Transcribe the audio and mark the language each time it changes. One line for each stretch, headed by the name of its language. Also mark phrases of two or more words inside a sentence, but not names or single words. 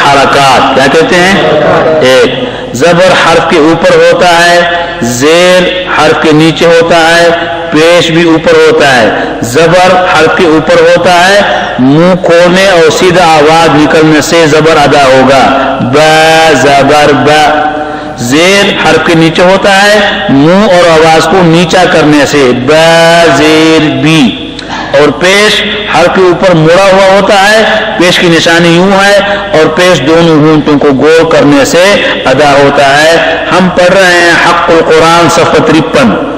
Urdu: حرکات. کیا کہتے ہیں؟ ایک. زبر حرف کے اوپر ہوتا ہے، زیر حرف کے نیچے ہوتا ہے، پیش بھی اوپر ہوتا ہے. زبر حرف کے اوپر ہوتا ہے، منہ کھولنے اور سیدھا آواز نکلنے سے زبر ادا ہوگا. با زبر با. زیر حرف کے نیچے ہوتا ہے، منہ اور آواز کو نیچا کرنے سے با زیر بی. اور پیش حرف کے اوپر مڑا ہوا ہوتا ہے، پیش کی نشانی یوں ہے اور پیش دونوں ہونٹوں کو گول کرنے سے ادا ہوتا ہے. ہم پڑھ رہے ہیں حق القرآن صفحہ 53.